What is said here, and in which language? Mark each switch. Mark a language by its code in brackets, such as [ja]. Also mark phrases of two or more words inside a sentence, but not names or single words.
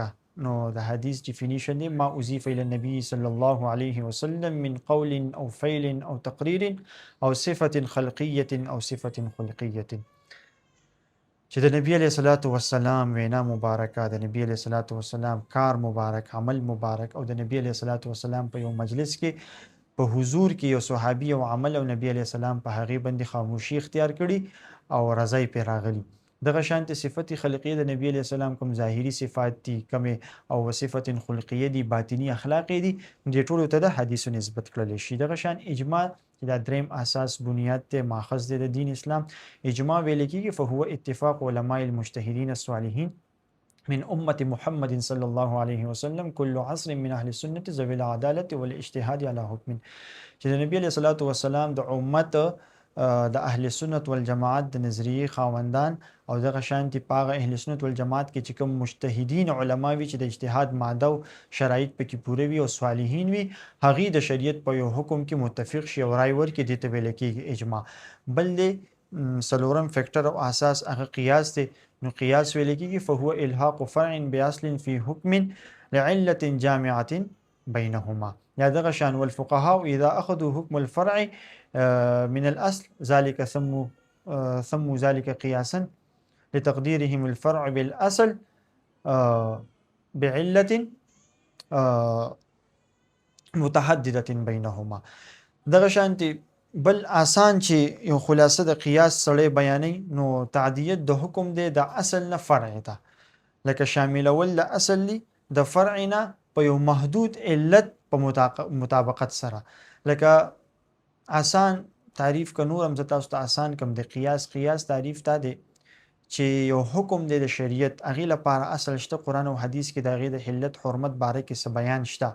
[ps] نو د حدیث ډیفینیشن دی [ar] ما اضیف الی النبی صلی الله علیه وسلم من قول او فعل او تقریر او صفت خلقیه او صفت خلقیه، [ps] چې د نبی [ar] علیه الصلاۃ والسلام [ps] وینا مبارکه، د نبی [ar] علیه الصلاۃ والسلام [ps] کار مبارک، عمل مبارک، او د نبی [ar] علیه الصلاۃ والسلام [ps] په یو مجلس کې په حضور کې یو صحابي او عمل او نبی [ar] علیه السلام [ps] په هغې باندې خاموشي اختیار کړي او رضای پې راغلي. دغه شانت صفت خلقیه د نبی [ar] علیه السلام [ps] کوم ظاهري صفات دي، کوم او صفت خلقیه دي، باطنی اخلاق دي، دې ټولو ته د حدیثو نسبت کړل شي. دغه شان اجماع دا دریم اساس بنیاد ته ماخذ دی د دین اسلام. اجماع ویل کېږي [ar] فهو اتفاق علماء المجتهدین الصالحین من امة محمد صلی الله علیه وسلم کل عصر من اهل السنة ذوي العدالة والاجتهاد على حکم، [ps] چې د نبی [ar] علیه الصلاۃ والسلام [ps] د امت د اهل سنت والجماعت د نظریه خاوندان او دغه شانتي پاغه اهل سنت والجماعت کې چې کوم مجتهدین علما وي چې د اجتهاد ماده او شرایط پکې پوره وي او صالحین وي، هغه د شریعت په یو حکم کې متفق شي او رای ورکړي، دې ته ویل کېږي اجماع. بل دی څلورم فیکٹر او اساس هغه قیاس دی. [ar] نو قیاس ویل کېږي فهو الحاق فرع باصل فی حکم لعلة جامعة بینهما، [ps] یا دغه شان [ar] والفقهاء اذا اخذوا حکم الفرع من الاصل ذلك سموا ذلك قياسا لتقديرهم الفرع بالاصل بعلة متحددة بينهما. [ps] دغه شانتي بل آسان چې یو خلاصه د قیاس سره بیانې، نو تعدیت د حکم دی د اصل نه فرع ته، لکه شاملول د اصل لی د فرع نه په یو محدود علت په مطابقت سره. لکه آسان تعریف که نور هم زه تاسو ته آسان کم د قیاس تعریف تا دی چې یو حکم دی د شریعت، هغې لپاره اصل شته، قرآن او حدیث کې د هغې د حلت حرمت باره کې څه بیان شته.